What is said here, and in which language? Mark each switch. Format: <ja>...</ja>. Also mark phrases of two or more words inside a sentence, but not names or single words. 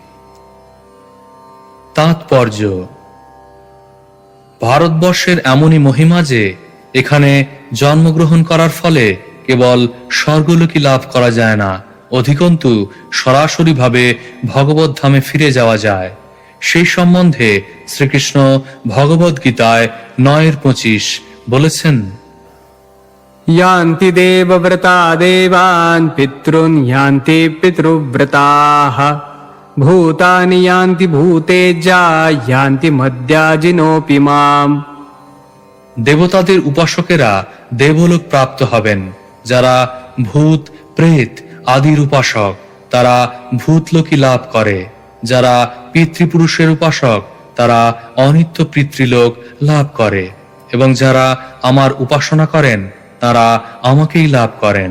<bn>তাৎপর্য: ভারতবর্ষের এমনই মহিমা যে এখানে জন্মগ্রহণ করার ফলে কেবল স্বর্গলোকী লাভ করা যায় না, অধিকন্তু সরাসরি ভাবে ভগবত ধামে ফিরে যাওয়া যায়। সেই সম্বন্ধে শ্রীকৃষ্ণ ভগবদ গীতায় 9:25 বলেছেন,</bn> <sa>यान्ति देवव्रता देवान् पितॄन् यान्ति पितृव्रताः भूतानि यान्ति भूतेज्या यान्ति मद्याजिनोऽपि माम्।</sa> <bn>দেবতাদের উপাসকেরা দেবলোক প্রাপ্ত হবেন। যারা ভূত প্রেত আদির উপাসক তারা ভূতলোকী লাভ করে। যারা পিতৃপুরুষের উপাসক তারা অনিত্য পিতৃলোক লাভ করে এবং যারা আমার উপাসনা করেন তারা আমাকেই লাভ করেন।</bn>